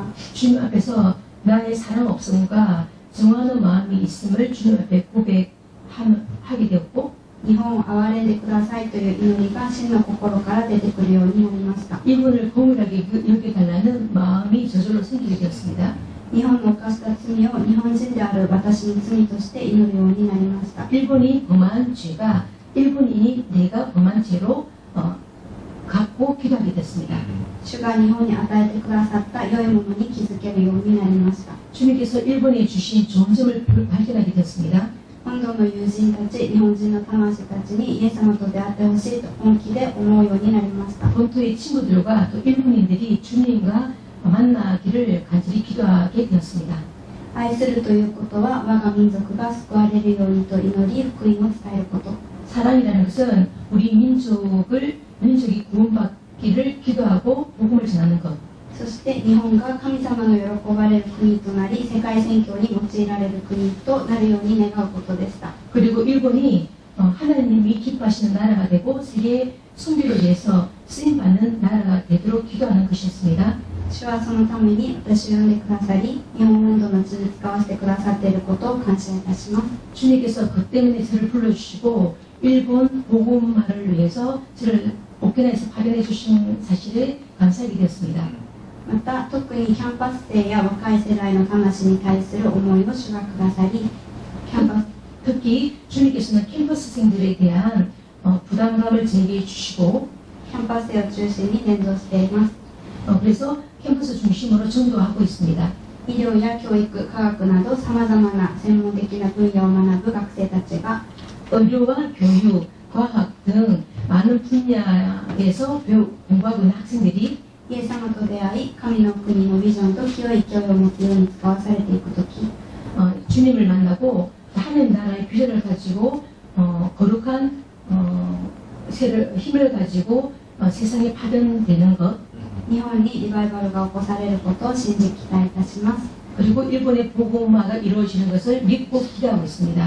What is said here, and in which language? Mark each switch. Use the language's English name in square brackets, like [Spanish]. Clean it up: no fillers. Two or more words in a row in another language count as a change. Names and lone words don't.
[Korean] 주님 앞에서 나의 사랑 없음과 정하는 마음이 있음을 주님 앞에 고백하게 되었고 [Japanese] 日本を憐れんでくださいという祈りが真の心から出てくるようになりました。 [Korean] 일본을 고물하게 여겨달라는 마음이 저절로 생기게 되었습니다. [Japanese] 日本の犯した罪を日本人である私に罪として祈るようになりました。 [Korean] 일본이 범한 죄가 일본인이 내가 범한 죄로 갖고 기도하게 됐습니다. [Japanese] 主が日本に与えてくださった良いものに気づけるようになりました。 [Korean] 주님께서 일본에 주신 좋은 점을 발견하게 됐습니다. [Japanese] 本土の友人たち、日本人の魂たちにイエス様と出会ってほしいと本気で思うようになりました。 [Korean] 본토의 친구들과 또 일본인들이 주님과 만나기를 간절히 기도하게 되었습니다. [Japanese] 愛するということは我が民族が救われるようにと祈り福音を伝えること。 [Korean] 사랑이라는 것은 우리 민족이 구원받기를 기도하고 복음을 전하는 것. [Japanese] そして日本が神様の喜ばれる国となり世界宣教に用いられる国となるように願うことでした。 [Korean] 그리고 일본이 하나님이 기뻐하시는 나라가 되고 세계 선교를 위해서 쓰임받는 나라가 되도록 기도하는 것이었습니다. [Japanese] 主はそのために私を呼んでくださり、日本本土の地に使わせてくださっていることを感謝いたします。 [Korean] 주님께서 그 때문에 저를 불러주시고 일본 복음화를 위해서 저를 오키나와에서 파견해 주신 사실에 감사하게 되었습니다. [Japanese] また、特にキャンパス生や若い世代の魂に対する思いを主がくださり、キャンパス [Korean] 특히 주님께서는 캠퍼스생들에 대한 부담감을 제기해 주시고 [Japanese] キャンパス生を中心に伝道しています。 [Korean] 그래서 캠퍼스 중심으로 전도하고 있습니다. [Japanese] 医療や教育、科学などさまざまな専門的な分野を学ぶ学生たちが [Korean] 의료와 교육, 과학 등 많은 분야에서 공부하고 있는 학생들이 [Japanese] イエス様と出会い、神の国のビジョンと清い勢いを持つように使わされていくとき、 [Korean] 주님을 만나고 하나님 나라의 비전을 가지고 거룩한 힘을 가지고 세상에 파견되는 것 [Japanese] 日本にリバイバルが起こされることを信じ期待いたします。 [Korean] 그리고 일본의 복음화가 이루어지는 것을 믿고 기대하고 있습니다.